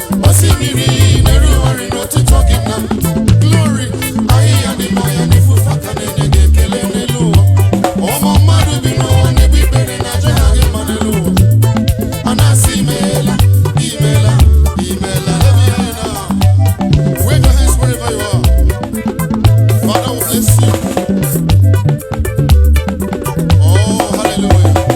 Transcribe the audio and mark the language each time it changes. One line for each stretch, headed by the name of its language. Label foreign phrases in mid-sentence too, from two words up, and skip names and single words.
Igbo: Osimiri na-erugharị n'otuto gị na glory. Ahịhịa dị n'ọhịa na-efufe aka na-enye gị ekele n'elu ụwa. Ụmụ mmadụ bi n'ụwa na-egbu ikpere na-aja ha gị mma n'elu ụwa. A na-asị imeela, imeela, imeela.
English: Let me hear you now. Wave your hands wherever you are. Father, we bless you. Oh, hallelujah.